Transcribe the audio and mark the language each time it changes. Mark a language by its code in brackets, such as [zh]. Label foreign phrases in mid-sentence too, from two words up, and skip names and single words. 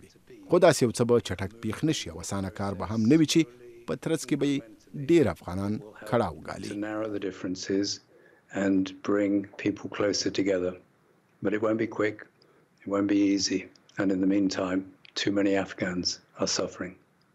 [ps] خو داسې یو څه به چټک پیښ نه شي او اسانه کار به هم نه وي چې په ترڅ کې به ډېر افغانان کړه وګالي. [en] to narrow the differences and bring people closer together. But it won't be quick, it won't be easy, and in the meantime, too many Afghans are suffering.